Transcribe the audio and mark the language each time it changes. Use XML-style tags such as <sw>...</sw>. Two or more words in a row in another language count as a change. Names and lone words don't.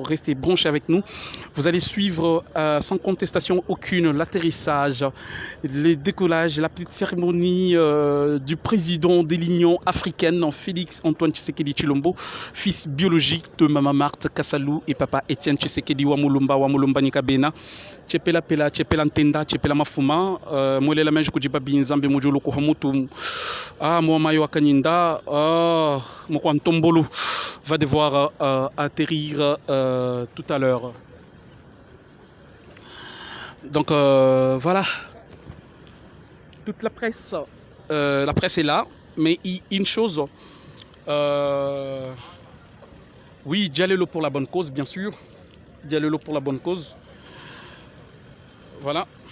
<fr>Restez branchés avec nous. Vous allez suivre sans contestation aucune l'atterrissage, les décollages, la petite cérémonie du président de l'Union africaine, Félix-Antoine Tshisekedi Tshilombo, fils biologique de Maman Marthe Kassalou et Papa Étienne Tshisekedi Wamulumba Nikabena.</fr> <lua>Chepela pela, chepela ntenda, chepela mafuma, mwelela menje kujibabi nzambe mujulu kuhamutu, mwamayo akanyinda, mokwantombolo</lua> <fr>va devoir atterrir tout à l'heure. Donc voilà, toute la presse est là, mais une chose, oui, Diallo pour la bonne cause, bien sûr, Diallo pour la bonne cause, voilà.</fr>